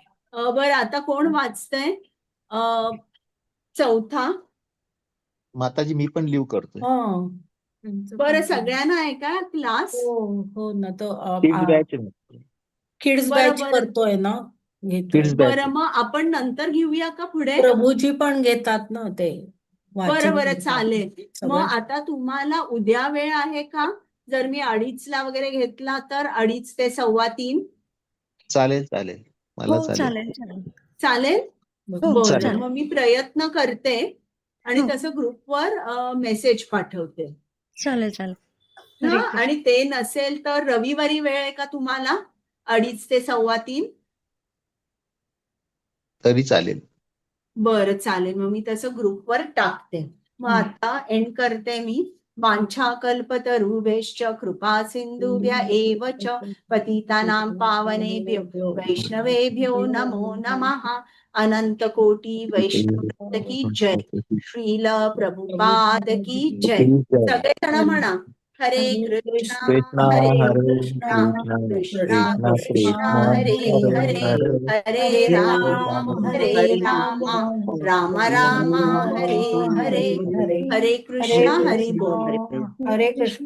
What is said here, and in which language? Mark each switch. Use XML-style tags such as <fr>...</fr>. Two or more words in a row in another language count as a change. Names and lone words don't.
<mr>बरं, आता कोण वाचतंय? चौथा. माताजी मी पण लिव्ह करतोय. हो. बरं, सगळ्यांना आहे का क्लास? हो ना, तो</mr> <en>kids batch</en> <mr>आहे. किड्स बरं, बॅच बरं. करतोय ना, घेतोय.</mr> <en>Kids batch.</en> <mr>बरं, मग आपण नंतर घेऊया का पुढे? प्रभूजी पण घेतात ना ते बरं वाचन बरं, घेतात. चालेल. मग सगळं आता तुम्हाला उद्या वेळ आहे का? जर मी 2:30ला वगैरे घेतला तर 2:30 ते 2:15. चालेल चालेल, मला हो चालेल. चालेल चालेल चालेल? हो बरं, चालेल मग मी प्रयत्न करते आणि हो. तसं ग्रुपवर मेसेज पाठवते. चालेल चालेल हा, हरे कृष्ण. आणि ते नसेल तर रविवारी वेळ आहे का तुम्हाला 2:30 ते 2:15? तरी चालेल. बरं, चालेल, मग मी तसं ग्रुपवर टाकते. मग आता एंड करते मी.</mr> <sa>वाञ्छाकल्पतरुभ्यश्च कृपा सिन्धुभ्य एव च पतितानां पावनेभ्यो वैष्णवेभ्यो नमो नमः.</sa> <hi>अनंत कोटि वैष्णव की जय. श्रील प्रभुपाद की जय.</hi> <mr>सगळेजण म्हणा,</mr> <sa>हरे कृष्णा कृष्णा हरे हरे कृष्णा कृष्णा कृष्णा कृष्णा कृष्णा कृष्णा हरे हरे हरे हरे हरे राम हरे राम राम राम हरे हरे. हरे कृष्णा हरी बोल.</sa> <mr>हरे कृष्ण माताजी.</mr>